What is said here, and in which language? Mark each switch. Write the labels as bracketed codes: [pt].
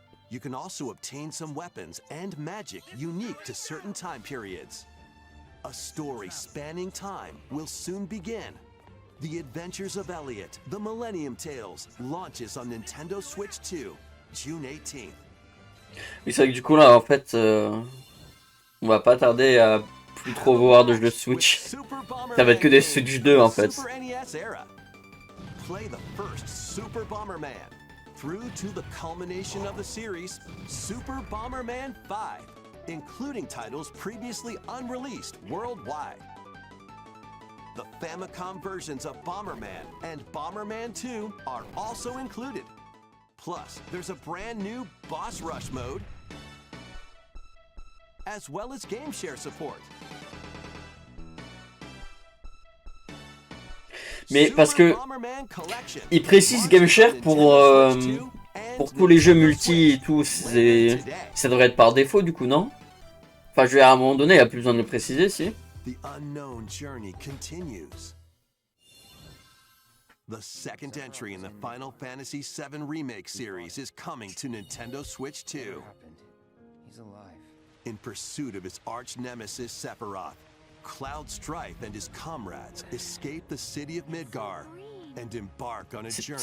[en] You can also obtain some weapons and magic unique to certain time periods. A story spanning time will soon begin. The Adventures of Elliot, The Millennium Tales, launches on Nintendo Switch 2, June 18th. [fr] Oui, c'est vrai que du coup, là, en fait, on va pas tarder à plus trop voir de jeux de Switch. Ça va être que des Switch 2, en fait. [en] Super NES era. Play the first Super Bomberman through to the culmination of the series, Super Bomberman 5, including titles previously unreleased worldwide. The Famicom versions of Bomberman and Bomberman 2 are also included. Plus, there's a brand new Boss Rush mode, as well as Game Share support. [fr] Mais parce que [en] Bomberman Collection [fr] il précise Game Share pour tous les jeux multi et tout, ça devrait être par défaut du coup, non? Enfin, je vais à un moment donné, il n'y a plus besoin de le préciser, si. [en] The unknown journey continues. The second entry in the Final Fantasy VII Remake series is coming to Nintendo Switch 2. He's alive. In pursuit of his arch nemesis Sephiroth, Cloud Strife and his comrades escape the city of Midgar and embark on a journey